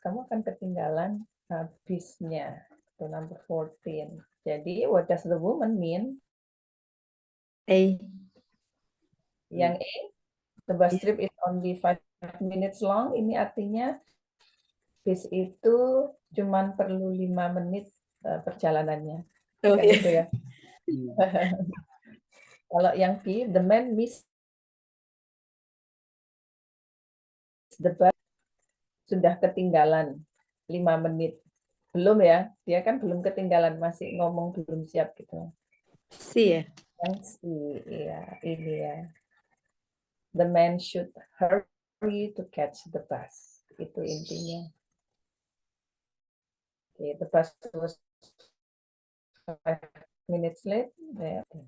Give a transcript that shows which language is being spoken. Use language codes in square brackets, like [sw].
[id] Kamu akan ketinggalan bisnya. Itu number 14. Jadi, [en] what does the woman mean? A. [id] Yang A, [en] the bus trip is only 5 minutes long. [id] Ini artinya bis itu cuman perlu 5 menit perjalanannya. Oh, Kan iya. itu ya. Kalau yang B, [en] the man missed the bus, [id] sudah ketinggalan 5 menit. Belum ya, dia kan belum ketinggalan, masih ngomong belum siap gitu. C ya. Yang C, ya, ini ya. [en] The man should hurry to catch the bus. [id] Itu intinya. [en] Okay, the bus was 5 minutes late. Yeah.